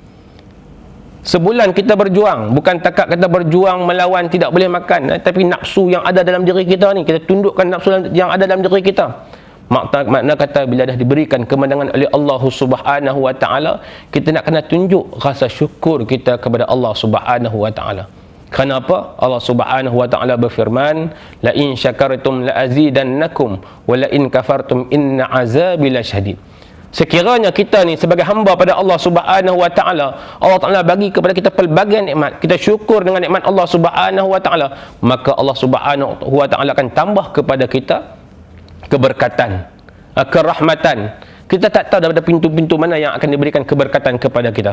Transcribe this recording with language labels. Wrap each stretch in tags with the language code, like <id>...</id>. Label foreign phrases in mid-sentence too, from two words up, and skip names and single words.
<ms>Sebulan kita berjuang, bukan takat kita berjuang melawan tidak boleh makan, tapi nafsu yang ada dalam diri kita ni, kita tundukkan nafsu yang ada dalam diri kita. Makna kata bila dah diberikan kemenangan oleh Allah</ms> <ar>سبحانه وتعالى,</ar> <ms>kita nak kena tunjuk rasa syukur kita kepada Allah</ms> <ar>سبحانه وتعالى.</ar> <ms>Kenapa? Allah</ms> <ar>سبحانه وتعالى</ar> <ms>berfirman,</ms> <ar>لئن شكرتم لأزيدنكم ولئن كفرتم إن عذابي لشديد.</ar> <ms>Sekiranya kita ni sebagai hamba pada Allah</ms> <ar>سبحانه وتعالى,</ar> <ms>Allah Taala bagi kepada kita pelbagai nikmat, kita syukur dengan nikmat Allah</ms> <ar>سبحانه وتعالى,</ar> <ms>maka Allah</ms> <ar>سبحانه وتعالى</ar> <ms>akan tambah kepada kita keberkatan, kerahmatan. Kita tak tahu daripada pintu-pintu mana yang akan diberikan keberkatan kepada kita.</ms>